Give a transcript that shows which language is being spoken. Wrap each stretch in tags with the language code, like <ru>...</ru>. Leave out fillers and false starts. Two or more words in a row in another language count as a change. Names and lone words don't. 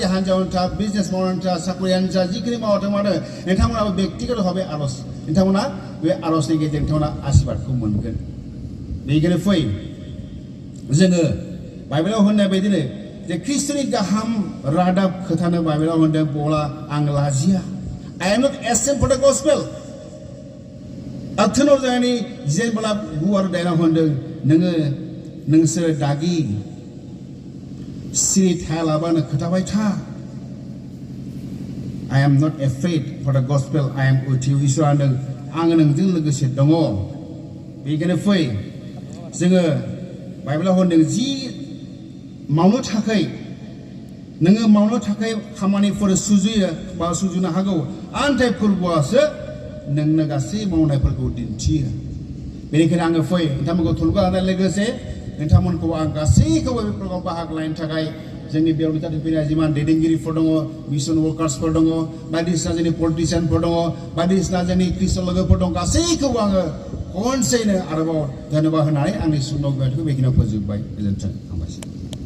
<brx>हान्जायावनो था बिजनेस मावनानै था साख्रियानो जा जिखिनि मावथों मानो नोंथांमोनाबो बेक्तिगत भाबै आर'ज नोंथांमोना बे आर'जनि गेजेरजों नोंथांमोना आशीर्बादखौ मोनगोन बेनिखायनो फै जोङो बाइबेलाव होननाय बायदिनो जे ख्रिस्ट'नि गाहाम रादाब खोथानो बाइबेलाव होनदों बला आं लाजिया</brx> <en>I am not ashamed for the gospel</en> <brx>आथोनाव जायनि जेब्ला गुवार दायना होनदों नोंसोर दागि सिरि थायालाबानो खोथाबाय था</brx> <en>I am not afraid for the gospel I am with you</en> <brx>इसोरा होनदों आङो नोंजों लोगोसे दङ बेनिखायनो फै जोङो बाइबेलाव होनदों जि मावनो थाखाय नोङो मावनो थाखाय खामानिफोर सुजुयो बा सुजुनो हागौ आन्थाइ फोरबोआसो नोंनो गासै मावनायफोरखौ दिन्थियो बेनिखायनो आङो फै नोंथांमोनखौ थुलुंगा होनाय लोगोसे नोंथांमोनखौ आं गासैखौबो बे प्रग्रामाव बाहागो लानो थाखाय जोंनि बेयाव नुजाथि फैनाय जिमान दैदेनगिरिफोर दङ</brx> <en>mission workersफोर</en> <brx>दङ बायदिसिना जोंनि पलिटिसियानफोर दङ बायदिसिना जोंनि ख्रिस्टान लोगोफोर दं गासैखौबो आङो खनसेयैनो आरोबाव धन्यबाद होनानै आंनि सुंद' बिबुंथिखौ बेखिनियाव फोजोबबाय गोजोन्थों हामबायसै</brx>